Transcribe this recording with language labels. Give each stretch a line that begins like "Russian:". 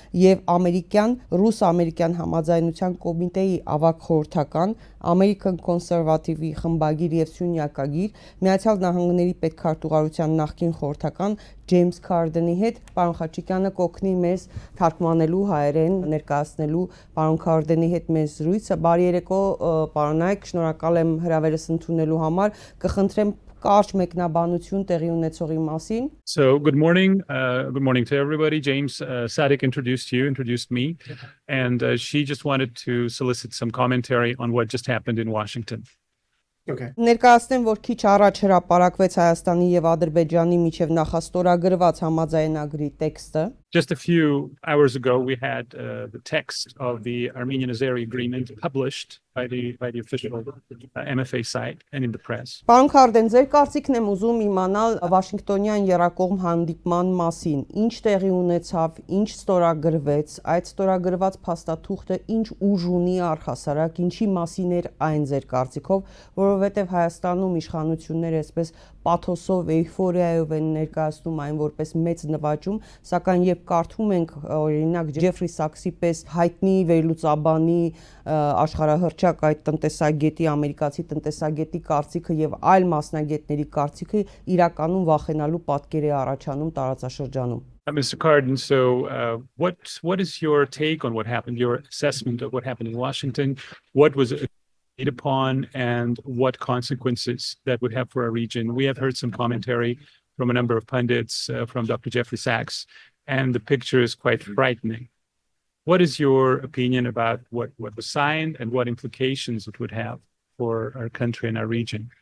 Armenian: եւ ամերիկյան ռուս-ամերիկյան համաձայնության կոմիտեի ավագ խորհրդական American Conservative-ի խմբագիր եւ սյունյակագիր Միացյալ Նահանգների պետքարտուղարության նախկին խորհրդական Ջեյմս Քարդենի հետ պարոն Խաչիկյանը կօգնի մեզ թարգմանելու հայերեն ներկայացնելու պարոն Քարդենի հետ մեզ զրույցը բարի երեկո պարոնայք շնորհակալ եմ հրավերս ընդունելու համար կխնդրեմ կարճ մեկնաբանություն տեղի ունեցողի մասին.
English: So good morning to everybody. James Sadik introduced me, and she just wanted to solicit some commentary on what just happened in Washington. Okay.
Armenian: Ներկայացնեմ, որ քիչ առաջ հրապարակվեց Հայաստանի եւ Ադրբեջանի միջև նախաստորագրված համաձայնագրի տեքստը.
English: Just a few hours ago, we had the text of the Armenian-Azeri agreement published by the official MFA site and in the press.
Armenian: Պարոն Քարդեն, ձեր կարծիքն եմ ուզում իմանալ Վաշինգտոնյան երակողմ հանդիպման մասին. Ինչ տեղի ունեցավ, ինչ ստորագրվեց, այդ ստորագրված փաստաթուղթը ինչ ուժ ունի առհասարակ, ինչի մասին էր այն ձեր կարծիքով, որովհետև Հայաստանում իշխանությունները այսպես պաթոսով, էյֆորիայով են ներկայացնում այն որպես մեծ նվաճում, սակայն երբ կարդում ենք օրինակ Ջեֆրի Սաքսի պես հայտնի վերլուծաբանի աշխարհահռչակ այդ տնտեսագետի ամերիկացի տնտեսագետի կարծիքը եւ այլ մասնագետների կարծիքը իրականում վախենալու պատկեր է առաջանում տարածաշրջանում.
English: Mr. Carden, so what is your take on what happened, your assessment of what happened in Washington? What was agreed upon and what consequences that would have for our region? We have heard some commentary from a number of pundits, from Dr. Jeffrey Sachs, and the picture is quite frightening. What is your opinion about what was signed and what implications it would have for our country and our region?